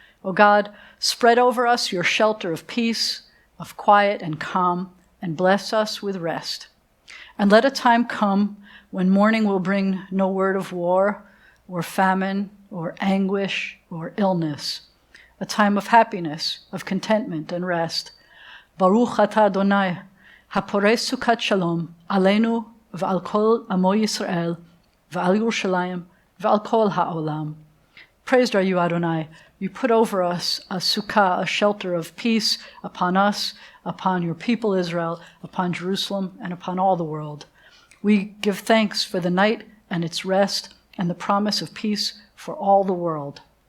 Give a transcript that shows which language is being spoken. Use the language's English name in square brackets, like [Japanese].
[English] O God, spread over us your shelter of peace, of quiet and calm, and bless us with rest. And let a time come when morning will bring no word of war, or famine, or anguish, or illness. A time of happiness, of contentment and rest. [Hebrew] Baruch atah Adonai, הפורש סוכת שלום עלינו ועל כל עמו ישראל ועל ירושלים ועל כל העולם. [English] Praised are you, Adonai. You put over us a sukkah, a shelter of peace upon us, upon your people Israel, upon Jerusalem, and upon all the world. We give thanks for the night and its rest and the promise of peace for all the world.